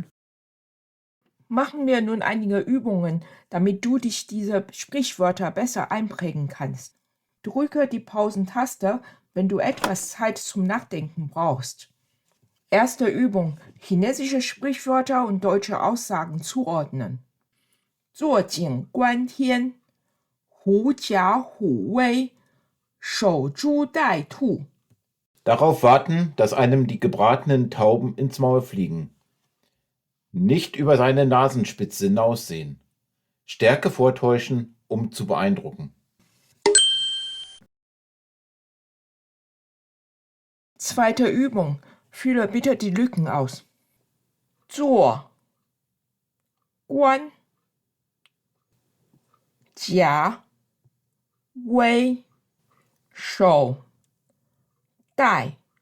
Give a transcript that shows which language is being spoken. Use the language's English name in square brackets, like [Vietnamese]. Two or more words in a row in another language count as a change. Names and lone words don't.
[German] Machen wir nun einige Übungen, damit du dich diese Sprichwörter besser einprägen kannst. Drücke die Pausentaste, wenn du etwas Zeit zum Nachdenken brauchst. Erste Übung: chinesische Sprichwörter und deutsche Aussagen zuordnen. [Chinese] 坐井观天, 狐假虎威, 守株待兔. [German] Darauf warten, dass einem die gebratenen Tauben ins Maul fliegen. Nicht über seine Nasenspitze hinaussehen. Stärke vortäuschen, um zu beeindrucken. Zweite Übung. Fülle bitte die Lücken aus. [Chinese] 坐, 观, 假, 威, 守, 待.